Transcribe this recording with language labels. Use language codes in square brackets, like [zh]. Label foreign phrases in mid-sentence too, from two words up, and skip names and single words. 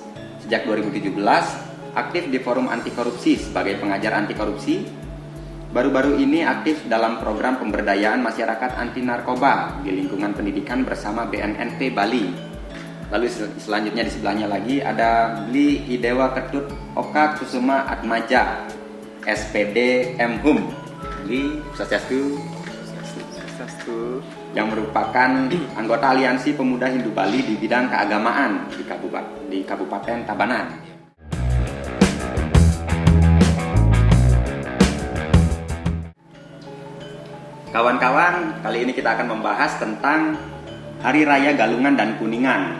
[id] Sejak 2017 aktif di Forum Anti Korupsi sebagai pengajar anti korupsi. Baru-baru ini aktif dalam program pemberdayaan masyarakat anti narkoba di lingkungan pendidikan bersama BNNP Bali. Lalu selanjutnya di sebelahnya lagi ada Bli Idewa Ketut Oka Kusuma Atmaja, SPD MHUM. Bli Swastiastu, yang merupakan anggota Aliansi Pemuda Hindu Bali di bidang keagamaan di Kabupaten Tabanan. Kawan-kawan, kali ini kita akan membahas tentang Hari Raya Galungan dan Kuningan.